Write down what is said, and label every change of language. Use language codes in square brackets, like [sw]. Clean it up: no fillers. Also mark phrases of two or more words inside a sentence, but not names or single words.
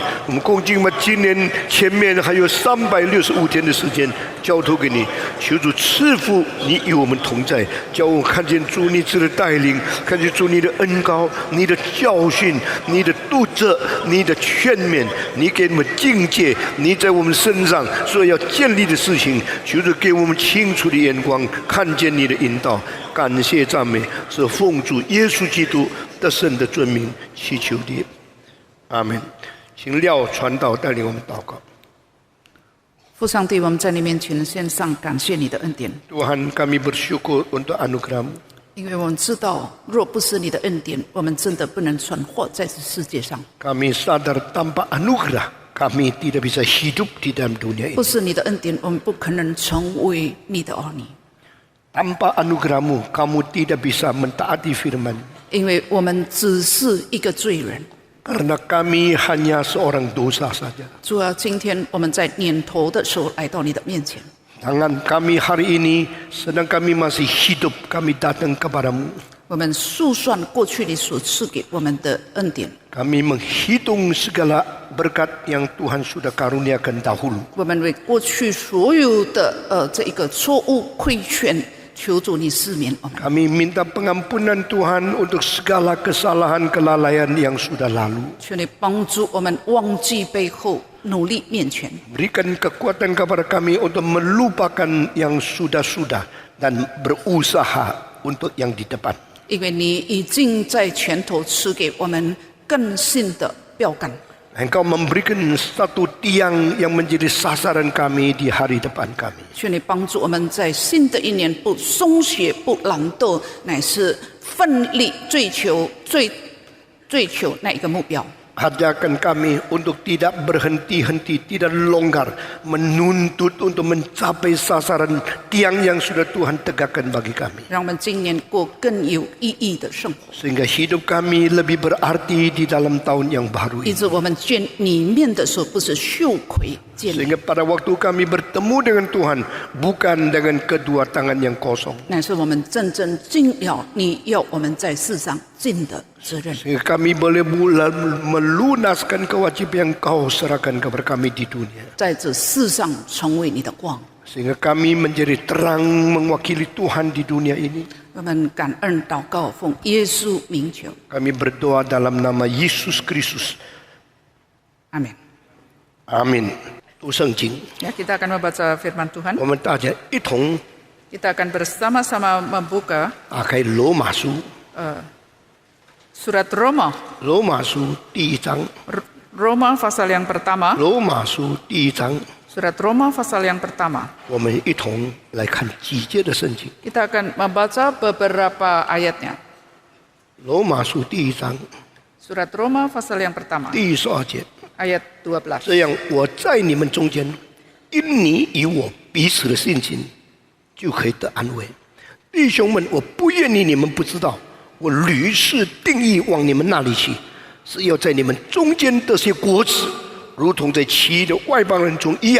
[zh] 我们恭敬把今年前面还有365天的时间交托给你，求主赐福你与我们同在，叫我们看见主你的带领，看见主你的恩膏、你的教训、你的督责、你的劝勉，你给我们境界，你在我们身上所要建立的事情，求主给我们清楚的眼光，看见你的引导。感谢赞美，是奉主耶稣基督得胜的尊名祈求的，阿门。请廖传道带领我们祷告。父上帝，我们在你面前献上感谢你的恩典。 [id] Tuhan, kami bersyukur untuk anugerah-Mu. [zh] 因为我们知道，若不是你的恩典，我们真的不能存活在这世界上。 [id] Kami sadar tanpa anugerah kami tidak bisa hidup di dalam dunia [zh] 不 [id] ini. [zh] 是你的恩典，我们不可能成为你的儿女。 [id] Tanpa anugerah-Mu, kamu tidak bisa mentaati firman. [zh] 因为我们只是一个罪人。 [id] Karena kami hanya seorang dosa saja. [zh] 主啊，今天我们在年头的时候来到你的面前。 [id] Tangan kami hari ini, sedang kami masih hidup, kami datang kepadamu. [zh] 我们述算过去你所赐给我们的恩典。 [id] Kami menghitung segala berkat yang Tuhan sudah karuniakan dahulu. [zh] 我们为过去所有的这一个错误亏欠，求主你赦免我们。 [id] Kami minta pengampunan Tuhan untuk segala kesalahan kelalaian yang sudah lalu. [zh] 求你帮助我们忘记背后，努力面前。 [id] Berikan kekuatan kepada kami untuk melupakan yang sudah-sudah dan berusaha untuk yang di depan. [zh] 因为你已经在前头赐给我们更新的标杆。 [id] Engkau memberikan satu tiang yang menjadi sasaran kami di hari depan kami. [zh] 求你帮助我们在新的一年不松懈、不懒惰，乃是奋力追求那一个目标。 [id] Ajarkan kami untuk tidak berhenti-henti, tidak longgar, menuntut untuk mencapai sasaran tiang yang sudah Tuhan tegakkan bagi kami. [zh] 让我们今年过更有意义的生活， [id] Sehingga hidup kami lebih berarti di dalam tahun yang baru [zh] 以 [id] ini. [zh] 致我们见你面的时候不是羞愧见你， [id] Sehingga pada waktu kami bertemu dengan Tuhan, bukan dengan kedua tangan yang kosong. [zh] 乃是我们真正尽了你要我们在世上尽的责任。 [id] Sehingga kami boleh melunaskan kewajiban yang kau serahkan kepada kami di dunia. [zh] 在这世上成为你的光。 [id] Sehingga kami menjadi terang mewakili Tuhan di dunia ini. [zh] 我们感恩祷告，奉耶稣名求， [id] Kami berdoa dalam nama Yesus Kristus. [zh] 阿门。 [id] Amin. Itu 圣经， Ya, kita akan membaca firman Tuhan. [zh] 我们大家一同 [id] Kita akan bersama-sama membuka [zh] 打开罗马书， [id] surat Roma. [zh] 罗马书第1章， [id] Roma pasal yang pertama. [zh] 罗马书第1章， [id] Surat Roma pasal yang pertama. [zh] 我们一同来看几节的圣经。 [id] Kita akan membaca beberapa ayatnya. [zh] 罗马书第1章 [id] Surat Roma pasal yang pertama, [zh] 第12节， [id] ayat 12. [zh] 这样我在你们中间，因你与我彼此的信心，就可以得安慰。弟兄们，我不愿意你们不知道，我屡次定义往你们那里去，是要在你们中间得些果子，如同在其余的外邦人中一样。